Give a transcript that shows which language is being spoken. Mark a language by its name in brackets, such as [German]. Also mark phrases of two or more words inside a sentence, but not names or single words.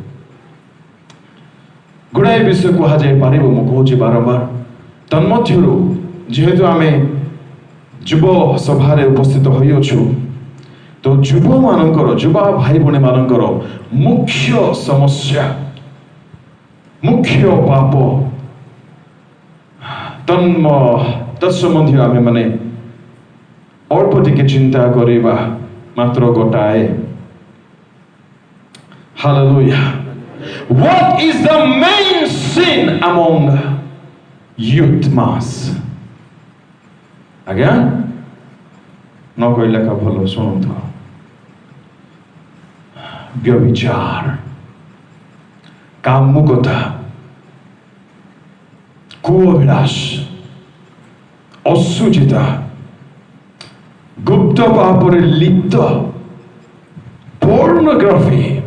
[Odia] ଗୁଡ଼ାଏ ବିଷୟ କୁହାଯାଇ ପାରିବ ମୁଁ କହୁଛି ବାରମ୍ବାର ତନ୍ମଧ୍ୟରୁ ଯେହେତୁ ଆମେ ଯୁବ ସଭାରେ ଉପସ୍ଥିତ ହୋଇଅଛୁ ତ ଯୁବା ଭାଇ ଭଉଣୀମାନଙ୍କର ମୁଖ୍ୟ ସମସ୍ୟା ମୁଖ୍ୟ ପାପ ତତ୍ସମ୍ବନ୍ଧୀୟ ଆମେମାନେ ଅଳ୍ପ ଟିକେ ଚିନ୍ତା କରିବା ମାତ୍ର ଗୋଟାଏ Hallelujah. [English] What is the main sin among youth mass? [Odia] ଆଜ୍ଞା ନ କହିଲେ କା ଭଲ ଶୁଣନ୍ତୁ ବ୍ୟଭିଚାର କାମୁକତା କୁଅଭିଳାଷ ଅଶୁଚିତା ଗୁପ୍ତ ପାପରେ ଲିପ୍ତ pornography